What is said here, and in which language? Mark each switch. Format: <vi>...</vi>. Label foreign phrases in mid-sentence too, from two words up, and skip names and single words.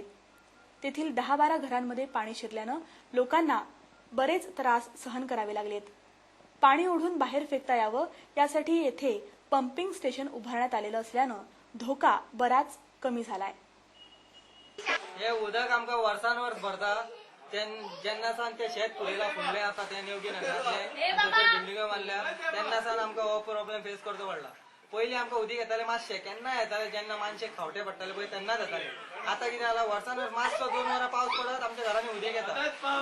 <mr>तेथील 10-12 घरांमध्ये पाणी शिरल्यानं लोकांना बरेच त्रास सहन करावे लागलेत। पाणी ओढून बाहेर फेकता यावं यासाठी येथे पंपिंग स्टेशन उभारण्यात आलेलं असल्यानं धोका बराच कमी झालाय।</mr> <kok>हे उदक आमका वर्सांवर भरता जेन्ना सान ते शेत पुरेला फुडले आसा ते नेवगी नगरातले बिल्डिंग बांधल्या तेन्ना सान आमकां हो</kok> <en>problem face</en> <kok>करचो पडला। पयलीं आमकां उदीक येताले मातशे केन्ना येताले जेन्ना मानशे खावटे पडटाले पळय तेन्नाच येताले। आतां कितें जाला वर्सांवर मातसो 2 वरां पावस पडत आमच्या घरांनी उदीक येता।</kok>